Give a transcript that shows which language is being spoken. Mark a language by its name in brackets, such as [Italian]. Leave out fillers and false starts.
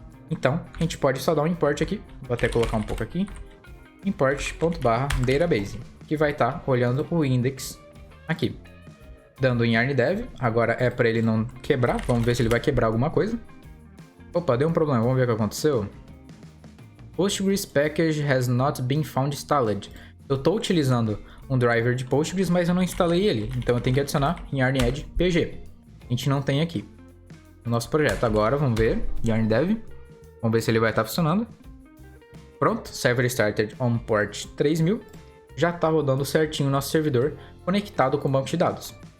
[Portuguese] Então, a gente pode só dar um import aqui, vou até colocar um pouco aqui, import./database, que vai estar olhando o index aqui. Dando em yarndev, agora é para ele não quebrar, vamos ver se ele vai quebrar alguma coisa. Opa, deu um problema, vamos ver o que aconteceu. [English] Postgres package has not been found installed. [Portuguese] Eu estou utilizando um driver de Postgres, mas eu não instalei ele, então eu tenho que adicionar em yarn-add pg. A gente não tem aqui no nosso projeto. Agora vamos ver, yarndev, vamos ver se ele vai estar funcionando. Pronto, [English] server started on port 3000, [Portuguese] já está rodando certinho o nosso servidor conectado com o banco de dados.